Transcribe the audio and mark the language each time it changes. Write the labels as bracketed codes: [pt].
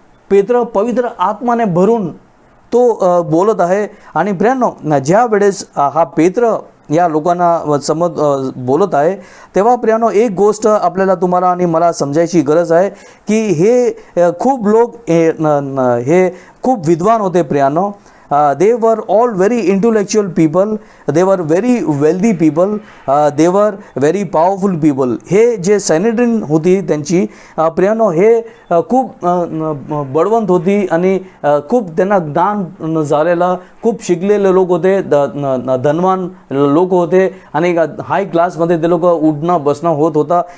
[mr] पेत्र पवित्र आत्माने भरून तो बोलत आहे. आणि प्रियानो, ज्या वेळेस हा पेत्र या लोकांना बोलत आहे तेव्हा प्रियानो एक गोष्ट तुम्हाला आणि मला समजायची गरज आहे की हे खूप लोक हे खूप विद्वान होते प्रियानो. [en] They were all very intellectual people, they were very wealthy people, they were very powerful people. [mr] हे जे सॅनेड्रिन होती त्यांची प्रियानो हे खूप बळवंत होती आणि खूप त्यांना ज्ञान झालेलं, खूप शिकलेले लोक होते, धनवान लोक होते आणि हाय क्लासमध्ये ते लोक उठणं बसणं होत होता.